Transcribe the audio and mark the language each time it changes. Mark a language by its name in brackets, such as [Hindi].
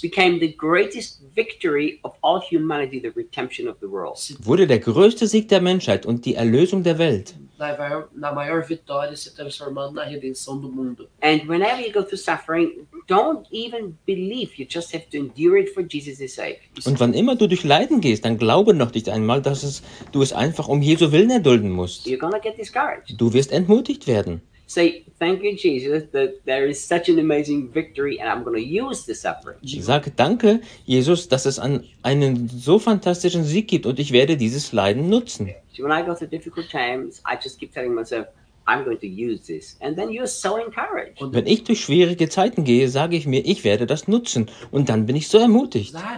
[English] became the greatest victory of all humanity, the redemption of the world. [German] Wurde der größte Sieg der Menschheit und die Erlösung der Welt. [Portuguese] Na maior vitória se transformando na redenção do mundo. [English] And whenever you go through suffering, don't even believe. You just have to endure it for Jesus' sake. [German] Und wann immer du durch Leiden gehst, dann glaube noch nicht einmal, dass du es einfach um Jesu Willen erdulden musst. [English] You're gonna get discouraged. [German] Du wirst entmutigt werden. [English] Say thank you, Jesus, that there is such an amazing victory, and I'm gonna use the suffering. [German] Sag danke, Jesus, dass es einen so fantastischen Sieg gibt und ich werde dieses Leiden nutzen. [English] So when I go through difficult times, I just keep telling myself, I'm going to use this, and then you're so encouraged. [German] Und wenn ich durch schwierige Zeiten gehe, sage ich mir, ich werde das nutzen, und dann bin ich so ermutigt.